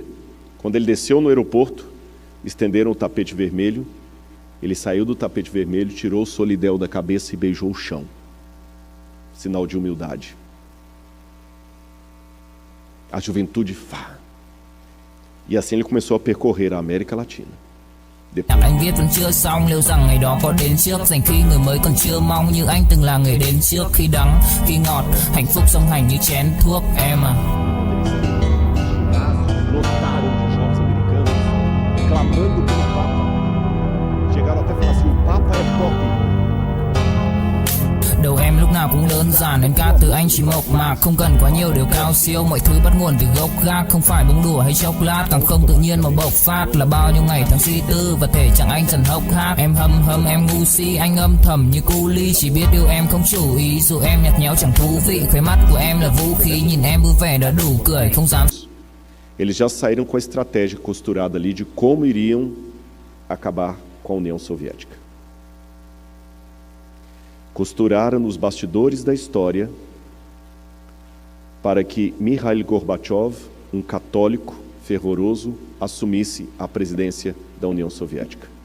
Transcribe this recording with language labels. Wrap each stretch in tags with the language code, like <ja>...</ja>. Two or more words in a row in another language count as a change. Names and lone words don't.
<pt>Quando ele desceu no aeroporto, estenderam o tapete vermelho, ele saiu do tapete vermelho, tirou o solidel da cabeça e beijou o chão. Sinal de humildade. A juventude E assim ele começou a percorrer a América Latina. Depois...</pt> <vi>Anh viết vẫn chưa xong, liệu rằng ngày đó có đến trước, dành khi người mới còn chưa mong như anh từng là người đến trước, khi đắng, khi ngọt, hạnh phúc song hành như chén thuốc em à.</vi> <pt>Lotaram de jovens americanos, clamando pelo Papa. Chegaram até a falar assim: o Papa é pop.</pt> <vi>Đầu em lúc nào cũng đơn giản, đến ca từ anh chỉ mộc mạc, không cần quá nhiều điều cao siêu, mọi thứ bắt nguồn từ gốc gác, không phải bông đùa hay chốc lát, càng không tự nhiên mà bộc phát, là bao nhiêu ngày tháng suy tư và thể chẳng anh dần hốc hác. Em hâm em ngu si, anh âm thầm như cu ly, chỉ biết yêu em không chủ ý, dù em nhạt nhẽo chẳng thú vị, khóe mắt của em là vũ khí, nhìn em vui vẻ đã đủ cười, không dám.</vi> <pt>Eles já saíram com a estratégia costurada ali de como iriam acabar com a União Soviética. Costuraram nos bastidores da história para que Mikhail Gorbachev, um católico fervoroso, assumisse a presidência da União Soviética.</pt>